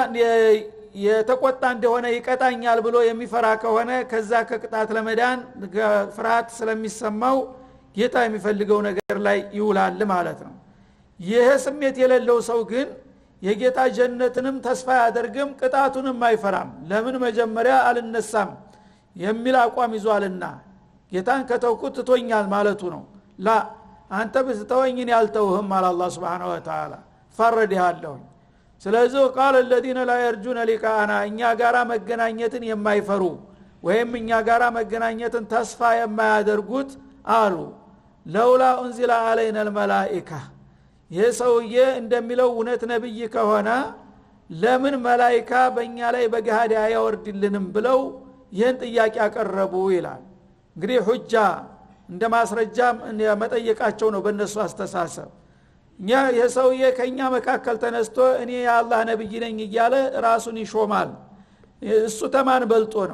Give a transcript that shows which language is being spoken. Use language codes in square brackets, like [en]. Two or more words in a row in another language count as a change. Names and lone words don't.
[am] የተቆጣ እንደሆነ ይቀጣኛል ብሎ የሚፈራ ከሆነ ከዛ ከቅጣት ለመዳን ፍርሃት ስለሚሰማው ጌታ የሚፈልገው ነገር ላይ ይውላል ማለት ነው። ይሄ ስሜት የሌለው ሰው ግን የጌታ ጀነትንም ተስፋ ያደርግም ቅጣቱንም አይፈራም። ለምን? መጀመሪያ አልነሳም የሚል አቋም ይዟልና ጌታን ከተውኩት ትቶኛል ማለቱ ነው። ላ አንተ ብትተወኝን ያልተውህም አለ አላህ [ar] سبحانه وتعالى [am] ፈረድሃለሁ። ስለዚህ [ar] قال الذين لا يرجون لقاءنا [am] እኛ ጋራ መገናኘትን የማይፈሩ ወይም እኛ ጋራ መገናኘትን ተስፋ የማያደርጉት አሉ [ar] لولا أنزل علينا الملائكه [am] የሰውዬ እንደሚለው እውነት ነብይ ከሆነ ለምን መላእክት በእኛ ላይ በገሃድ አያወርድልንም ብለው ይህን ጥያቄ ያቀረቡ ይላል። እንግዲህ ሁጃ እንደ ማስረጃ መጠየቃቸው ነው በእነሱ አስተሳሰብ። እኛ የሰውዬ ከኛ መካከል ተነስቶ እኔ የአላህ ነብይ ነኝ እያለ ራሱን ይሾማል። እሱ ተማን በልጦ ነው?